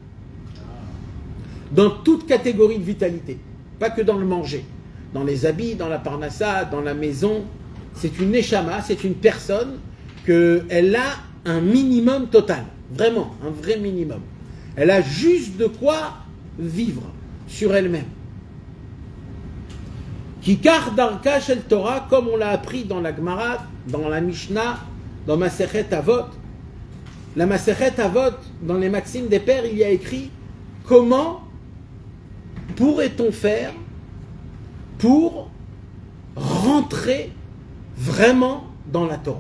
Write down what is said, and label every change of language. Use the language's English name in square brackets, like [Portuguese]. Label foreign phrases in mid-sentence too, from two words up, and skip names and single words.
[French] Dans toute catégorie de vitalité. Pas que dans le manger. Dans les habits, dans la parnassa, dans la maison. C'est une neshama, c'est une personne qu'elle a un minimum total. Vraiment, un vrai minimum. Elle a juste de quoi vivre sur elle-même. [Hebrew] כיכר דרכה של תורה, [French] comme on l'a appris dans la Gemara, dans la Mishnah, dans [Hebrew] מסכת אבות. [French] La [Hebrew] מסכת אבות, [French] dans les Maximes des Pères, il y a écrit comment pourrait-on faire pour rentrer vraiment dans la Torah.